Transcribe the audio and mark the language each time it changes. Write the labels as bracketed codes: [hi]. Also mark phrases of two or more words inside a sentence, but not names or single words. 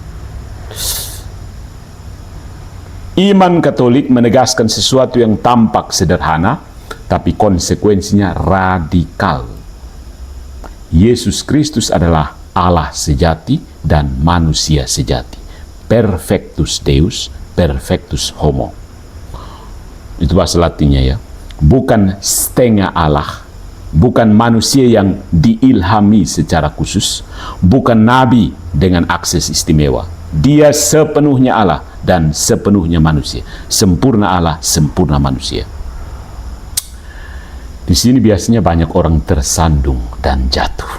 [id] Iman Katolik menegaskan sesuatu yang tampak sederhana, tapi konsekuensinya radikal. Yesus Kristus adalah Allah sejati dan manusia sejati. [la] Perfectus Deus, perfectus homo. [id] Itu bahasa Latinnya ya. Bukan setengah Allah, bukan manusia yang diilhami secara khusus, bukan nabi dengan akses istimewa. Dia sepenuhnya Allah dan sepenuhnya manusia. Sempurna Allah, sempurna manusia. Di sini biasanya banyak orang tersandung dan jatuh.